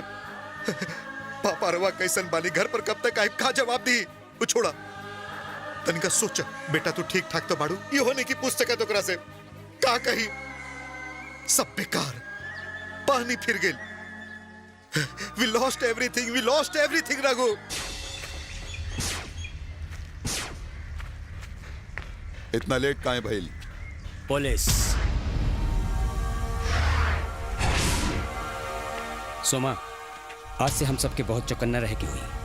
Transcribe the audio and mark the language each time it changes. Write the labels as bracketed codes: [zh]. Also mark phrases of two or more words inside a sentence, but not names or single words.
[bho] पापा रवा कैसन बानी, घर पर कब तक आई, का जवाब दी? वो छोड़ा, तनिका सोच बेटा तू ठीक ठाक तो बाड़ू? ये होने की पूछ सके तो ओकरा से का कही? सब बेकार, पानी फिर गेल। [en] We lost everything रघु। [bho] इतना लेट काहे भइल? पुलिस। सोमा, आज से हम सबके बहुत चौकन्ना रह के हुई।